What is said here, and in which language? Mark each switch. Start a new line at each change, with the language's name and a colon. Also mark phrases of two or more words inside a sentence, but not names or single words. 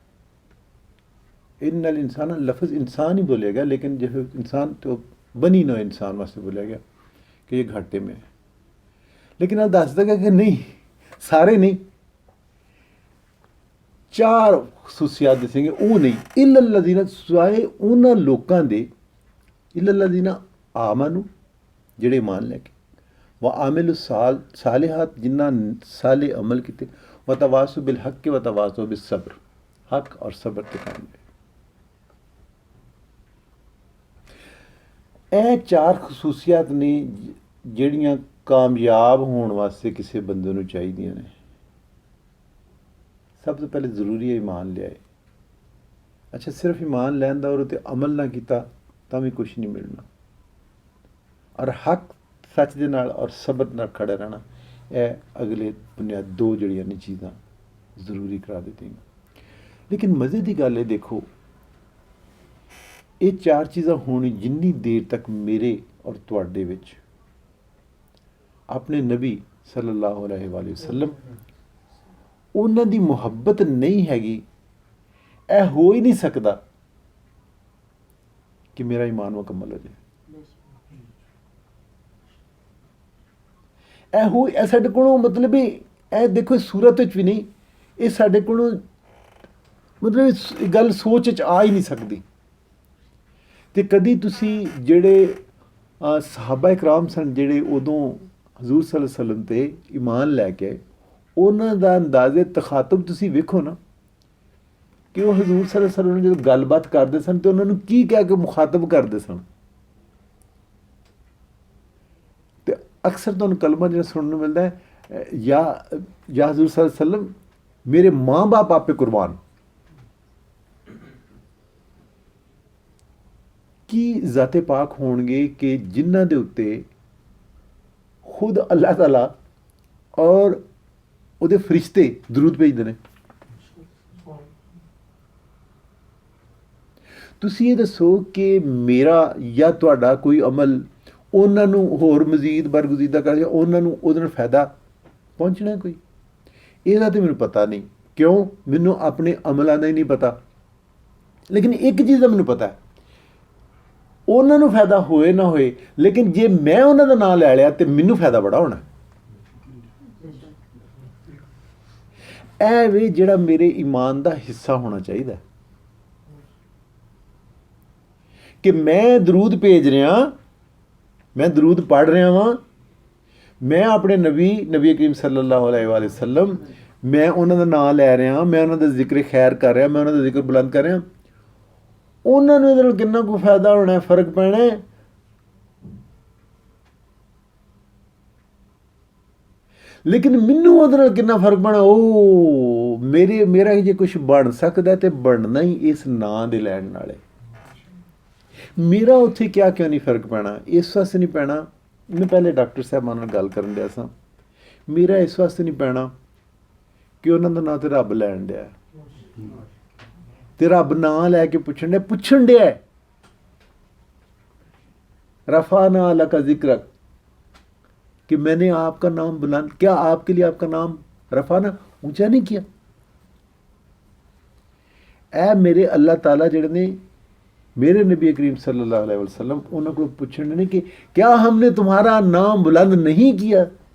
Arabic: ان الانسان
Punjabi: لفظ انسان ہی بولے گا، لیکن جو انسان تو بنی نو انسان واسطے بولیا گیا
Urdu: کہ یہ گھاٹے میں ہے۔
Punjabi: لیکن اب دس دے گا کہ نہیں، سارے نہیں، چار خصوصیات دسیں گے وہ نہیں،
Arabic: الا الذین،
Punjabi: سوائے انہاں لوکاں دے،
Arabic: الا الذین آمنوا
Punjabi: جڑے ایمان لے کے،
Arabic: وعاملوا الصالحات
Punjabi: جنہاں صالح عمل کیتے،
Arabic: وتواصوا بالحق وتواصوا بالصبر،
Punjabi: حق اور صبر تے قائم رہے۔ اے چار خصوصیات نے جڑیاں کامیاب ہون واسطے کسی بندے نوں چاہیدیاں نے۔
Urdu: سب سے پہلے ضروری ہے ایمان لیا۔
Punjabi: اچھا صرف ایمان لین دا اور تے عمل نہ کیتا تاں بھی کچھ نہیں ملنا، اور حق سچ دے نال اور صبر نال کھڑے رہنا، اے اگلے بنیاد دو جڑیاں نے چیزاں ضروری کرا دیتی ہیں۔ لیکن مزے دی گل ہے، دیکھو یہ چار چیزاں ہونی جنی دیر تک میرے اور تواڈے وچ اپنے نبی
Arabic: صلی اللہ علیہ وآلہ وسلم
Punjabi: انہاں دی محبت نہیں ہے، اے ہو ہی نہیں سکتا کہ میرا ایمان مکمل ہو جائے۔ اے ساڈے کولوں مطلب اے دیکھو صورت وچ بھی نہیں، یہ ساڈے کولوں مطلب گل سوچ وچ آ ہی نہیں سکتی۔ تے کدی تسی جڑے صحابہ اکرام سن جڑے ادوں حضور
Arabic: صلی اللہ علیہ وسلم
Punjabi: تے ایمان لے کے، انہاں دا انداز تخاطب تسی ویکھو نا کہ وہ حضور
Arabic: صلی اللہ علیہ وسلم
Punjabi: جب گل بات کرتے سن تو انہوں نے کی کہہ کے مخاطب کرتے سن۔ تو اکثر تو کلمہ جو سننے ملتا ہے، یا حضور
Arabic: صلی اللہ علیہ وسلم
Punjabi: میرے ماں باپ آپ پہ قربان، کی ذات پاک ہون گے کہ جنہ دے اتے خود اللہ تعالیٰ اور او دے فرشتے درود بھیجدے نے۔ تسی یہ دسو کہ میرا یا تہاڈا کوئی عمل انہاں نوں ہور مزید برگزیدہ کر یا انہاں نوں اودے نال فائدہ پہنچنا ہے کوئی؟ یہ تے مینوں پتہ نہیں، کیوں؟ مینوں اپنے عملاں دا ہی نہیں پتہ۔ لیکن ایک چیز دا مینوں پتہ ہے، انہاں نوں فائدہ ہوئے نہ ہوئے، لیکن جے میں انہاں دا نام لے لیا تے مینوں فائدہ بڑا ہونا۔ اے وے جڑا میرے ایمان دا حصہ ہونا چاہیے کہ میں درود بھیج رہا، میں درود پڑھ رہا ہاں، میں اپنے نبی کریم
Arabic: صلی اللہ علیہ وآلہ وسلم،
Punjabi: میں انہاں دا نام لے رہا ہاں، میں انہاں دا ذکر خیر کر رہا، میں انہاں دا ذکر بلند کر رہا، انہاں نوں ادھر کتنا کو فائدہ ہونا ہے، فرق پینا ہے۔ لیکن مینوں ادھر کتنا فرق پینا، میرا جے کچھ بن سکتا ہے تو بننا ہی اس نام دے لین نال ہے۔ میرا اتنے کیوں نہیں فرق پینا؟ اس واسطے نہیں پینا، میں پہلے ڈاکٹر صاحب نال گل کرن دیا سا، میرا اس واسطے نہیں پینا ਕਿ ਉਹਨਾਂ ਦਾ ਨਾਂ ਤੇ ਰੱਬ ਲੈਣ ਡਿਆ, ਤੇ ਰੱਬ ਨਾਂ ਲੈ ਕੇ ਪੁੱਛਣ ਡਿਆ
Arabic: رفعنا لك ذکرک
Urdu: کہ میں نے آپ کا نام بلند کیا، آپ کے لیے آپ کا نام رفعنا اونچا نہیں کیا؟
Punjabi: اے میرے اللہ تعالیٰ جڑے نے میرے نبی کریم
Arabic: صلی اللہ علیہ وسلم
Punjabi: انہوں کو پوچھنے نے
Urdu: کہ کیا ہم نے تمہارا نام بلند نہیں کیا؟